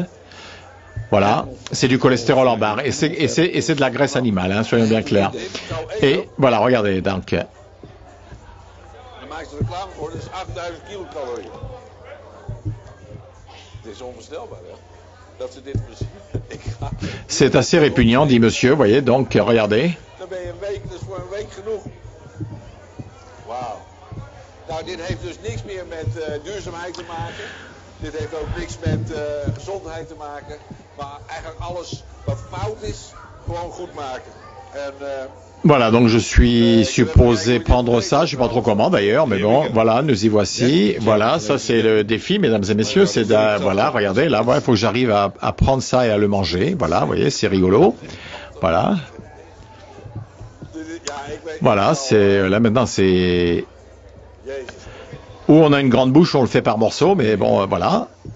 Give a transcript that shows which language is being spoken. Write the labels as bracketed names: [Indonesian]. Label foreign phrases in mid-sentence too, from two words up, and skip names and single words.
[French] Voilà, c'est du cholestérol en barre et c'est de la graisse animale, hein, soyons bien clairs. Et voilà, regardez, donc. C'est assez répugnant, dit monsieur, vous voyez, donc regardez. [Dutch] Nou, dit heeft dus niks meer met duurzaamheid te maken. Dit heeft ook niks met gezondheid te maken. Maar eigenlijk alles wat fout is, gewoon goed maken. En, [French] voilà, donc je suis supposé prendre ça, je ne sais pas trop comment d'ailleurs, mais bon, voilà, nous y voici. Voilà, ça c'est le défi, mesdames et messieurs, c'est voilà, regardez, là, il faut que j'arrive à prendre ça et à le manger. Voilà, vous voyez, c'est rigolo. Voilà. Voilà, c'est là maintenant, c'est où on a une grande bouche, on le fait par morceaux, mais bon, voilà.